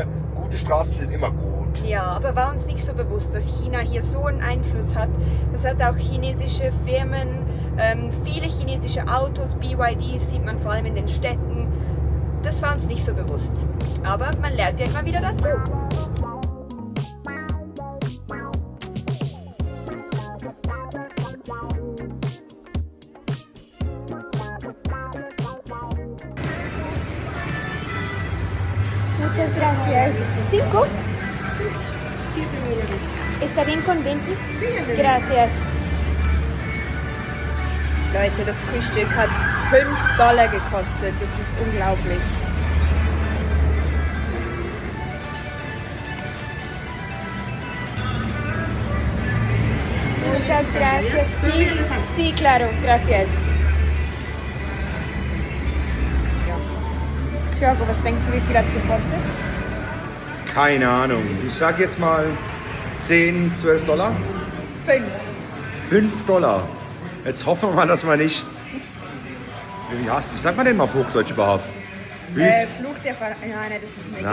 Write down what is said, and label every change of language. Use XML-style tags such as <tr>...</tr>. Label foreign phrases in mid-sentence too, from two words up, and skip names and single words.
<de>Gute Straßen sind immer gut. Ja, aber war uns nicht so bewusst, dass China hier so einen Einfluss hat. Das hat auch chinesische Firmen, viele chinesische Autos, BYDs sieht man vor allem in den Städten. Das war uns nicht so bewusst. Aber man lernt ja immer wieder dazu.</de> <es>Muchas gracias. ¿Cinco? ¿Está bien con 20? Gracias.</es> <de>Leute, das Frühstück hat $5 gekostet. Das ist unglaublich.</de> <es>Muchas gracias. Sí, sí, claro, gracias.</es> <de>Thiago, was denkst du, wie viel hat es gekostet? Keine Ahnung. Ich sag jetzt mal 10, 12 Dollar. 5. 5 Dollar. Jetzt hoffen wir mal, dass wir nicht... Wie sagt man denn mal auf Hochdeutsch überhaupt? Fluch der Nein, das ist nicht.</de>